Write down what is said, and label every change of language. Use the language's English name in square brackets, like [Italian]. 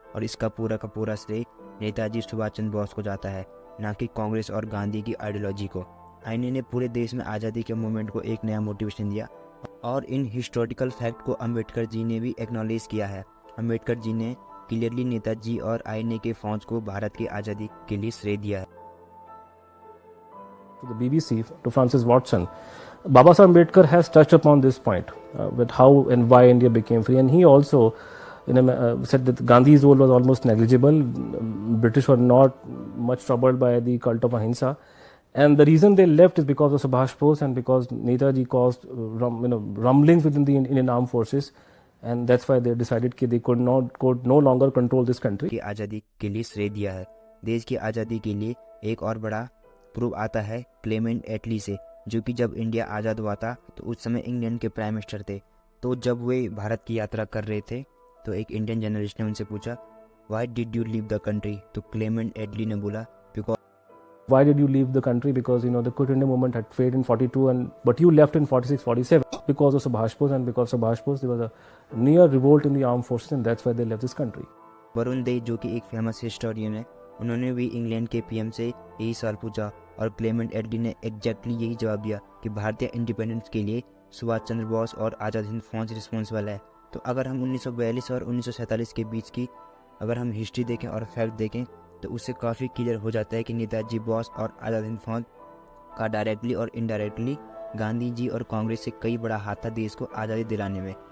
[Hindi] और इसका पूरा का पूरा श्रेय नेताजी सुभाष चंद्र बोस को जाता है, ना कि कांग्रेस और गांधी की आइडियोलॉजी को। आईएनए ने पूरे देश में आज़ादी के मूवमेंट को एक नया मोटिवेशन दिया और इन हिस्टोरिकल फैक्ट को अम्बेडकर जी ने भी एक्नॉलेज किया है। अम्बेडकर जी ने क्लियरली नेताजी और आईएनए के फौज को भारत की आज़ादी के लिए श्रेय दिया है। [English] To the BBC, to Francis Watson, Baba Saheb Ambedkar has touched upon this point with how and why India became free, and he also said that Gandhi's role was almost negligible. British were not much troubled by the cult of ahimsa, and the reason they left is because of Subhash Bose and because Netaji caused rumblings within the Indian armed forces, and that's why they decided that they could no longer control this country. [Hindi] की आज़ादी के लिए श्रेय दिया है। देश की आज़ादी के लिए एक और बड़ा प्रूव आता है क्लेमेंट एटली से, जो कि जब इंडिया आज़ाद हुआ था तो उस समय इंग्लैंड के प्राइम मिनिस्टर थे। तो जब वे भारत की यात्रा कर रहे थे तो एक इंडियन जर्नलिस्ट ने उनसे पूछा, [English] Why did you leave the country? [Hindi] तो क्लेमेंट एटली ने बोला, because [English] Why did you leave the country? Because the Quit India movement had failed in 42, but you left in 46, 47 because of Subhash Bose, and because of Subhash Bose there was a near revolt in the armed forces, and that's why they left this country. [Hindi] Varun दे जो कि एक famous historian है, उन्होंने भी England के PM से यही सवाल पूछा और क्लेमेंट एटली ने एग्जैक्टली यही जवाब दिया कि भारतीय इंडिपेंडेंस के लिए सुभाष चंद्र बोस और आज़ाद हिंद फौज रिस्पॉन्सिबल है। तो अगर हम 1942 और 1947 के बीच की अगर हम हिस्ट्री देखें और फैक्ट देखें तो उससे काफ़ी क्लियर हो जाता है कि नेताजी बोस और आज़ाद हिंद फौज का डायरेक्टली और इनडायरेक्टली गांधी जी और कांग्रेस से कई बड़ा हाथ था देश को आज़ादी दिलाने में।